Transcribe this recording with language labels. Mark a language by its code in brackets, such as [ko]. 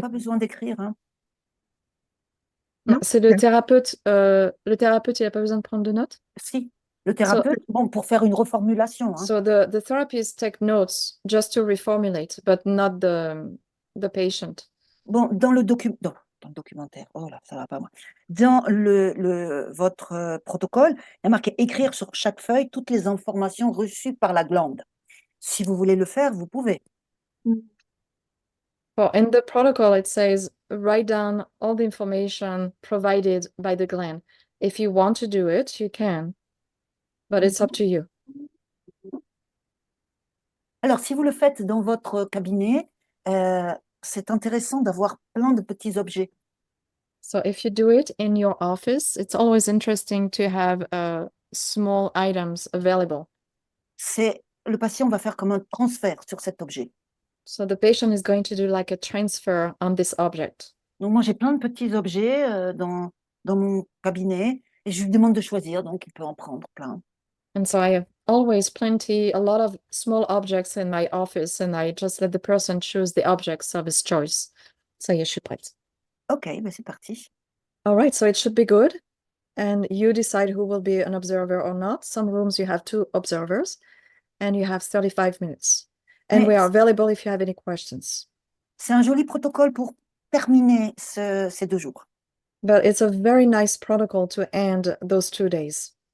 [fr] pas besoin d'écrire, hein. Non, Non? c'est le Ok. thérapeute. Le thérapeute, il n'a pas besoin de prendre de notes. Si, le thérapeute, bon, pour faire une reformulation, hein. [en] So the therapist take notes just to reformulate, but not the patient. [fr] Bon, dans le documentaire, oh là, ça va pas moi. Dans votre protocole, il y a marqué écrire sur chaque feuille toutes les informations reçues par la glande. Si vous voulez le faire, vous pouvez. [en] Well, in the protocol, it says write down all the information provided by the gland. If you want to do it, you can, but it's up to you. [fr] Alors, si vous le faites dans votre cabinet, c'est intéressant d'avoir plein de petits objets. [en] So if you do it in your office, it's always interesting to have small items available. [fr] Le patient va faire comme un transfert sur cet objet. [en] So the patient is going to do like a transfer on this object. [fr] Donc, moi, j'ai plein de petits objets dans mon cabinet et je lui demande de choisir, donc il peut en prendre plein. [en] And so I have always a lot of small objects in my office, and I just let the person choose the objects of his choice. [fr] Ça y est, je suis prête. Ok, ben c'est parti. [en] All right, so it should be good. And you decide who will be an observer or not. Some rooms you have 2 observers, and you have 35 minutes. And we are available if you have any questions. [fr] C'est un joli protocole pour terminer ces 2 jours. [en] But it's a very nice protocol to end those 2 days.